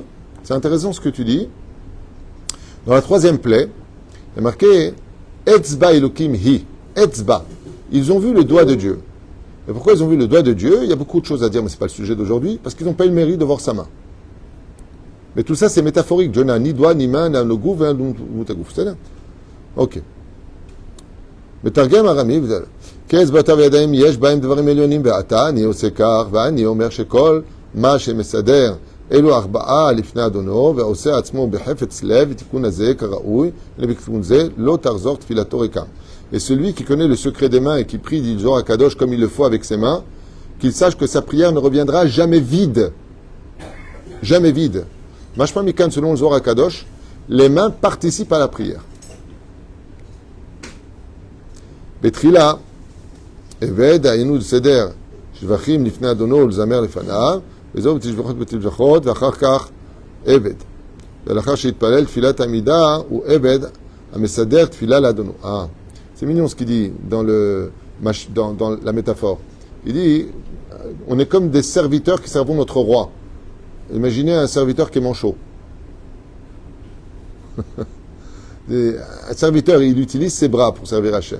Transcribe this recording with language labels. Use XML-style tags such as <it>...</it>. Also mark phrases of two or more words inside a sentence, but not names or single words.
<fr>C'est intéressant ce que tu dis. Dans la troisième plaie, il y a marqué</fr> <he>אצבע אלוקים היא.</he> <fr>Etzba. Ils ont vu le doigt de Dieu. Et pourquoi ils ont vu le doigt de Dieu? Il y a beaucoup de choses à dire, mais ce n'est pas le sujet d'aujourd'hui, parce qu'ils n'ont pas eu le mérite de voir sa main. Mais tout ça, c'est métaphorique. Dieu n'a ni doigt, ni main, ni gouf, ni moutagouf. C'est là. Ok.</fr> <he>מתרגם ארמי, כעץ בתיו ידיים יש בהם דברים עליונים ועתה אני עושה כך ואני אומר שכל מה שמסדר אלו ארבעה לפני אדונו ועושה עצמו בחפץ לב ותיקון הזה כראוי ובתיקון זה לא תחזור תפילתו ריקם.</he> <fr>Et celui qui connaît le secret des mains et qui prie dit Zohar Kadosh comme il le faut avec ses mains, qu'il sache que sa prière ne reviendra jamais vide. Jamais vide.</fr> <he>משמע מכאן,</he> <fr>selon le Zohar Kadosh, les mains participent à la prière.</fr> <he>בתחילה, עבד היינו לסדר שבחים לפני אדונו ולזמר לפניו, וזהו בתשבחות בתשבחות, ואחר כך עבד. ולאחר שהתפלל תפילת עמידה, הוא עבד המסדר תפילה לאדונו.</he> <fr>C'est mignon ce qu'il dit dans la métaphore. Il dit, on est comme des serviteurs qui servons notre roi. Imaginez un serviteur qui est manchot. Un serviteur, il utilise ses bras pour servir Hachem.</fr>